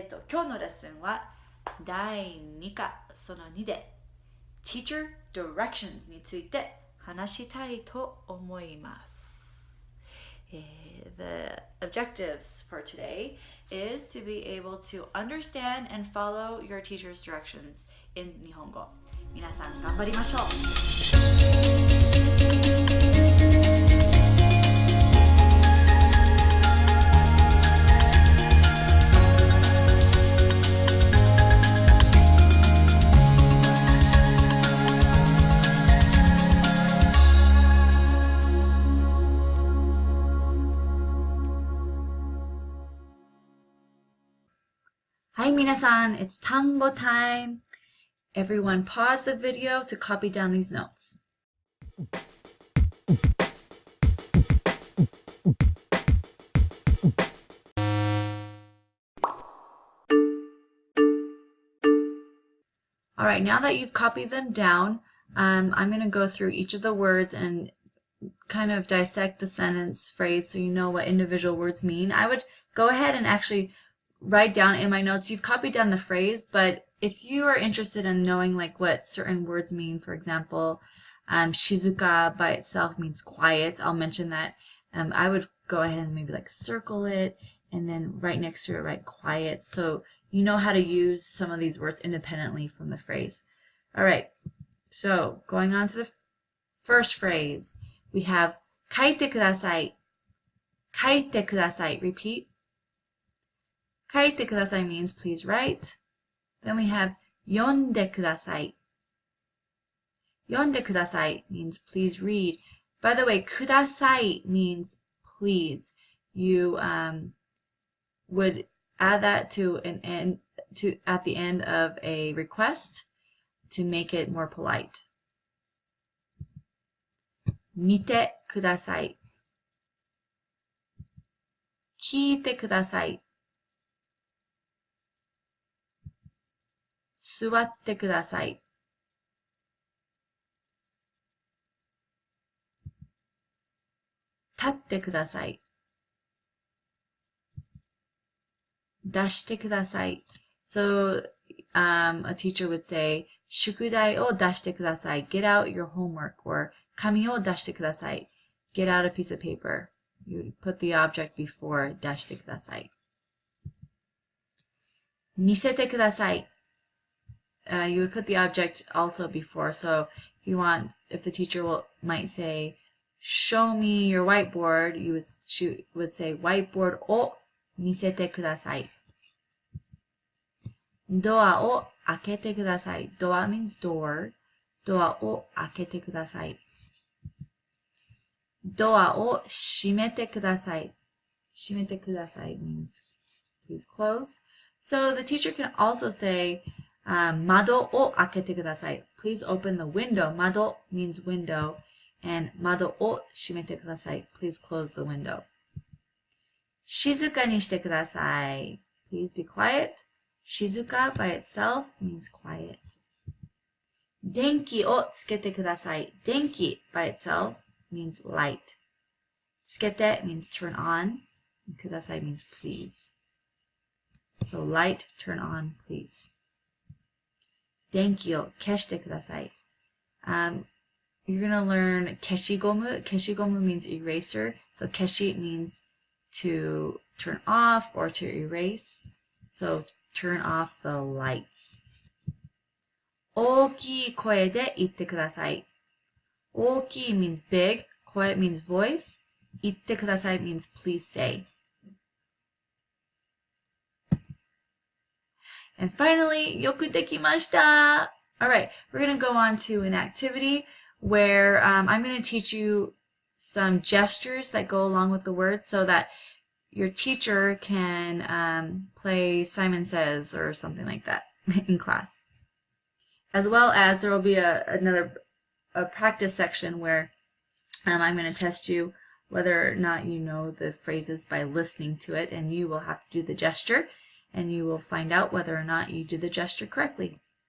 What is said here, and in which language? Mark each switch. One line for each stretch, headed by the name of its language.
Japanese: 今日のレッスンは、第2課、その2で、Teacher Directions について話したいと思います。
English: The objectives for today is to be able to understand and follow your teacher's directions in 日本語。
Japanese: 皆さん頑張りましょう。
English: はい、皆さん、it's 単語 time. Everyone pause the video to copy down these notes. All right, now that you've copied them down, I'm going to go through each of the words and kind of dissect the sentence phrase so you know what individual words mean. I would go ahead and actually write down in my notes. You've copied down the phrase, but if you are interested in knowing like what certain words mean, for example, shizuka by itself means quiet. I'll mention that. I would go ahead and maybe like circle it and then right next to it write quiet. So you know how to use some of these words independently from the phrase. All right. So going on to the first phrase, we have 書いてください.
Japanese: 書いてください.Repeat. 書いてください
English: means please write. Then we have
Japanese: 読んでください.
English: 読んでください means please read. By the way, ください means please. You would add that to at the end of a request to make it more polite.
Japanese: 見てください. 聞いてください. 座ってください. 立ってください. 出してください.
English: So, a teacher would say,
Japanese: 宿題を出してください.
English: Get out your homework.
Japanese: Or, 紙を出してください.
English: Get out a piece of paper. You would put the object before
Japanese: 出してください. 見せてください.
English: You would put the object also before. So, if the teacher might say, show me your whiteboard, she would say, whiteboard
Japanese: を見せてください. ドアを開けてください.
English: Doa means door.
Japanese: ドアを開けてください. ドアを閉めてください.閉めてください
English: means please close. So the teacher can also say, 窓を開けてください. Please open the window. 窓 means window.
Japanese: And 窓を閉めてください.
English: Please close the window.
Japanese: 静かにしてください.
English: Please be quiet. 静か by itself means quiet.
Japanese: 電気をつけてください.
English: 電気 by itself means light. つけて means turn on. ください means please. So light, turn on, please.
Japanese: 電気を消してください.
English: You're going to learn 消しゴム. 消しゴム means eraser. So 消し means to turn off or to erase. So turn off the lights.
Japanese: 大きい声で言ってください.
English: 大きい means big. 声 means voice. 言ってください means please say. And finally,
Japanese: よくできました.
English: Alright, we're going to go on to an activity where I'm going to teach you some gestures that go along with the words so that your teacher can play Simon Says or something like that in class. As well as there will be a practice section where I'm going to test you whether or not you know the phrases by listening to it, and you will have to do the gesture, and you will find out whether or not you did the gesture correctly.